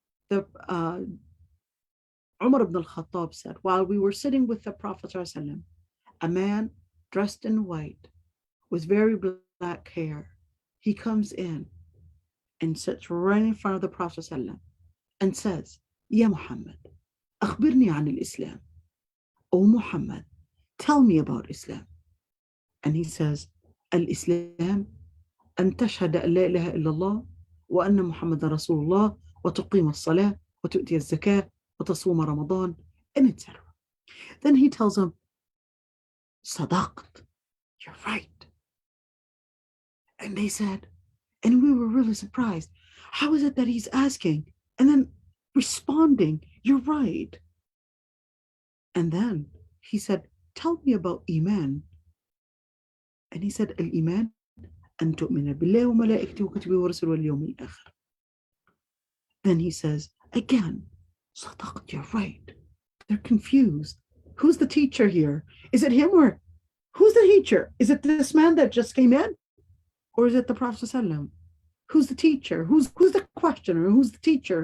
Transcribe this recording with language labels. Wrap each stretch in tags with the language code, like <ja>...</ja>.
<en>The Umar ibn al-Khattab said, while we were sitting with the Prophet ﷺ, a man dressed in white with very black hair, he comes in and sits right in front of the Prophet ﷺ and says,</en> <ar>Ya Muhammad, akhbirni an al-Islam.</ar> <en>O Muhammad, tell me about Islam. And he says,</en> <ar>الإسلام أن تشهد أن لا إله إلا الله وأن محمد رسول الله وتقيم الصلاة وتؤتي الزكاة وتصوم رمضان,</ar> <en>and etc. Then he tells them, صدقت, you're right. And they said, and we were really surprised, how is it that he's asking and then responding, you're right? And then he said, tell me about Iman. And he said, Al-Iman,</en> <ar>أن تؤمن بالله وملائكته وكتبه ورسله واليوم الآخر.</ar> <en>Then he says, again, صدقت, you're right. They're confused. Who's the teacher here? Is it him, or who's the teacher? Is it this man that just came in? Or is it the Prophet ﷺ? Who's the teacher? Who's the questioner? Who's the teacher?</en>